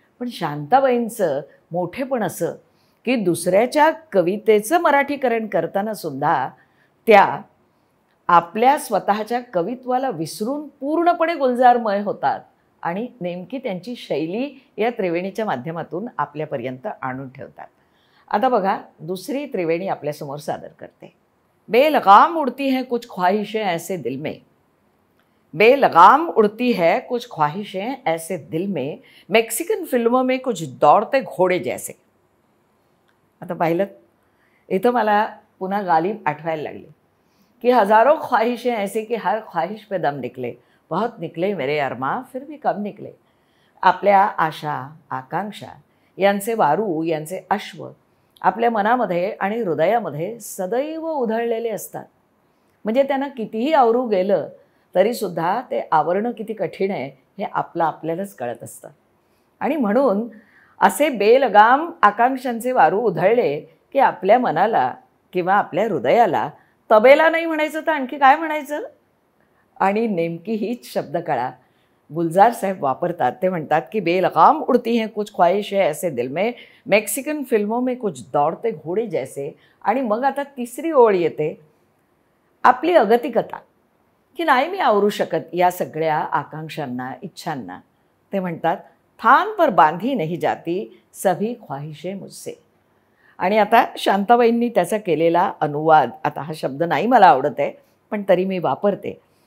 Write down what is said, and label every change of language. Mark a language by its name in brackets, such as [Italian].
[Marathi] पण शांताबाईंचं मोठेपण असं की दुसऱ्याच्या कवितेचं मराठीकरण करताना सुद्धा त्या आपल्या स्वतःच्या कवित्वाला विसरून पूर्णपणे गुलजारमय होतात आणि नेमकी त्यांची शैली या त्रिवेणीच्या माध्यमातून आपल्यापर्यंत आणून ठेवतात. आता बघा, दुसरी त्रिवेणी आपल्यासमोर सादर करते. [Hindi] बेलगाम उड़ती हैं कुछ ख्वाहिशें ऐसे दिल में, बेलगाम उड़ती है कुछ ख्वाहिशें ऐसे दिल में, मेक्सिकन फिल्मों में कुछ दौड़ते घोडे जैसे. [Marathi] आता पाहिलं, इथं मला पुन्हा गालिब आठवायला लागली कि [Hindi] हज़ारों ख्वाहिशें ऐसी कि हर ख्वाहिश पे दम निकले, बहुत निकले मेरे अरमां फिर भी कम निकले. [Marathi] आपल्या आशा, आकांक्षा यांचे वारू, यांचे अश्व आपल्या मनामध्ये आणि हृदयामध्ये सदैव उधळलेले असतात. म्हणजे त्यांना कितीही आवरू गेलं तरीसुद्धा ते आवरणं किती कठीण आहे हे आपल्यालाच कळत असतं. आणि म्हणून असे बेलगाम आकांक्षांचे वारू उधळले की आपल्या मनाला किंवा आपल्या हृदयाला तबेला नाही म्हणायचं तर आणखी काय म्हणायचं. आणि नेमकी हीच शब्दकळा गुलजार साहेब वापरतात. ते म्हणतात की [Hindi] बेलगाम उड़ती हैं कुछ ख्वाहिशें ऐसे दिल में, मेक्सिकन फिल्मों में कुछ दौड़ते घोडे जैसे. [Marathi] आणि मग आता तिसरी ओळ येते, आपली अगतिकता, की नाही मी आवरू शकत या सगळ्या आकांक्षांना, इच्छांना. ते म्हणतात [Hindi] थान पर बांधी नहीं जाती सभी ख्वाहिशें मुझसे. [Marathi] आणि आता शांताबाईंनी त्याचा केलेला अनुवाद, आता हा शब्द नाही मला आवडत आहे पण तरी मी वापरते.